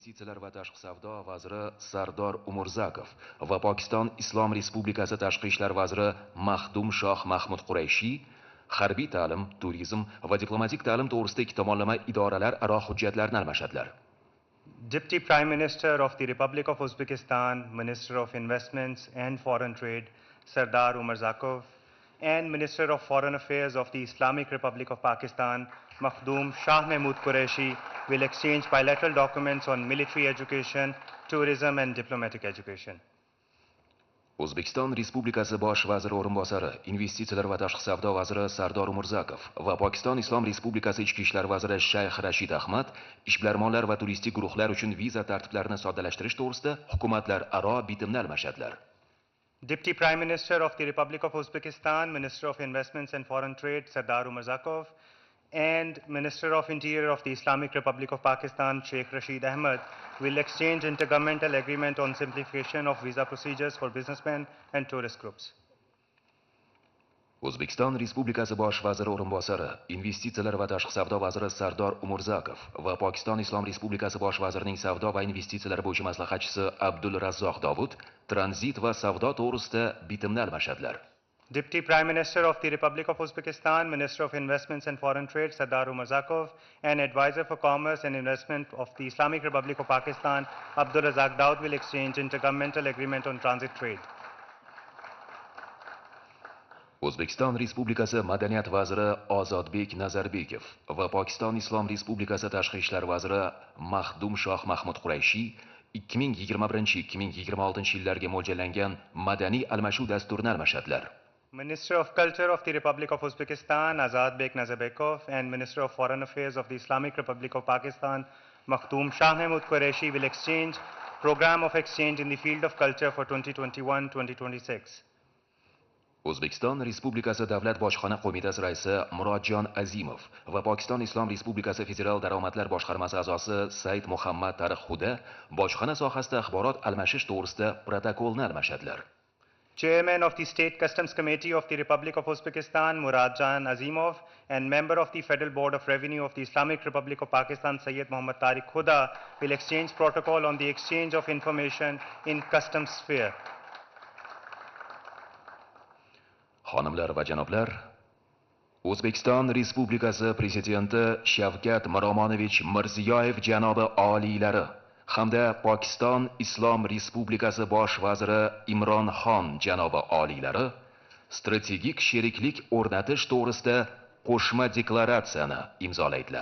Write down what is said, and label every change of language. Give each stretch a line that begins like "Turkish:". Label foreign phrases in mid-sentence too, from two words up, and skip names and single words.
Uzbek: Investitsiyalar va tashqi savdo vaziri Sardor Umurzakov va Pokiston Islom Respublikasi tashqi ishlar vaziri Mahdum Shoh Mahmud Qurayshiy harbiy ta'lim, turizm va diplomatik ta'lim to'g'risida ikki tomonlama idoralararo hujjatlarni almashadilar.
English: Deputy Prime Minister of the Republic of Uzbekistan, Minister of Investments and Foreign Trade, Sardar Umurzakov, and Minister of Foreign Affairs of the Islamic Republic of Pakistan, Mahdum Shah Mahmud Qureshi, will exchange bilateral documents on military education, tourism and diplomatic education.
Uzbek: O'zbekiston Respublikasi bosh vaziri o'rinbosari, investitsiyalar va tashqi savdo vaziri Sardor Umurzakov va Pokiston Islom Respublikasi ichki ishlar vaziri Shayx Rashid Ahmad ishbilarmonlar va turistik guruhlar uchun viza tartiblarini soddalashtirish to'g'risida hukumatlararo bitimni almashadilar.
English: Deputy Prime Minister of the Republic of Uzbekistan, Minister of Investments and Foreign Trade, Sardar Umurzakov, and Minister of Interior of the Islamic Republic of Pakistan, Sheikh Rashid Ahmad, will exchange intergovernmental agreement on simplification of visa procedures for businessmen and tourist groups.
Uzbek: O'zbekiston Respublikasi bosh vaziri o'rinbosari, investitsiyalar va tashqi savdo vaziri Sardor Umurzakov va Pokiston Islom Respublikasi bosh vazirining savdo va investitsiyalar bo'yicha maslahatchisi Abdul Razzoq Dovud tranzit va savdo to'g'risida bitimni almashadilar.
English: Deputy Prime Minister of the Republic of Uzbekistan, Minister of Investments and Foreign Trade, Sardar Umurzakov, and Advisor for Commerce and Investment of the Islamic Republic of Pakistan, Abdul Razzoq Dowd, will exchange intergovernmental agreement on transit trade.
Uzbek: O'zbekiston Respublikasi Madaniyat vaziri Ozodbek Nazarbekov va Pokiston Islom Respublikasi tashqi ishlar vaziri Mahdum Shoh Mahmud Qurayshiy 2021-2026 yillarga mo'ljallangan madaniy almashuv dasturini almashadilar.
English: Minister of Culture of the Republic of Uzbekistan, Ozodbek Nazarbekov, and Minister of Foreign Affairs of the Islamic Republic of Pakistan, Mahdum Shah Mahmud Qureshi, will exchange program of exchange in the field of culture for 2021-2026.
Uzbek: O'zbekiston Respublikasi Davlat bojxona qo'mitasi raisi Murodjon Azimov va Pokiston Islom Respublikasi Federal daromadlar boshqarmasi a'zosi Said Muhammad Tariqxuda bojxona sohasida axborot almashish to'g'risida protokolni almashadilar.
English: Chairman of the State Customs Committee of the Republic of Uzbekistan, Murodjon Azimov, and member of the Federal Board of Revenue of the Islamic Republic of Pakistan, Sayyid Muhammad Tariq Khuda, will exchange protocol on the exchange of information in customs sphere.
Uzbek: Xonimlar va janoblar, O'zbekiston Respublikasi Prezidenti Shavkat Mirziyoyev janobi oliylari hamda Pokiston Islom Respublikasi bosh vaziri Imron janobi oliylari strategik sheriklik o'rnatish to'g'risida qo'shma deklaratsiyani imzolaydilar.